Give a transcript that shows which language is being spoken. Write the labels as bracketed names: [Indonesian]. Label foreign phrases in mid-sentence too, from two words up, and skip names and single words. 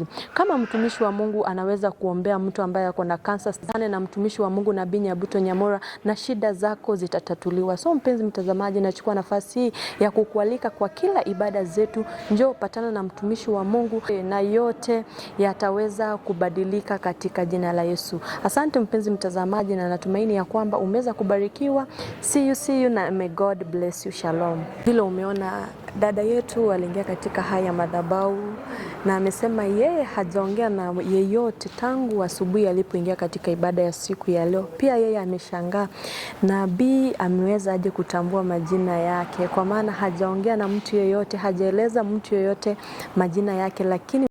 [Swahili] Kama mtumishi wa Mungu anaweza kuombea mtu ambaye ako na kansa sana, na mtumishi wa Mungu Nabii Nyabuto Nyamura, na shida zako zitatatuliwa. So mpenzi mtazamaji, nachukua nafasi hii ya kukualika kwa kila ibada zetu, njoo patana na mtumishi wa Mungu na yote yataweza kubadilika katika jina la Yesu. Asante mpenzi mtazamaji, na natumaini ya kwamba umeweza kubarikiwa. [English] See you na may God bless you. Shalom. [Swahili] Vile umeona dada yetu aliingia katika haya madhabahu na amesema yeye hajaongea na yeyote tangu asubuhi alipoingia katika ibada ya siku ya leo. Pia yeye ameshangaa nabii ameweza aje kutambua majina yake, kwa maana hajaongea na mtu yeyote, hajaeleza mtu yeyote majina yake, lakini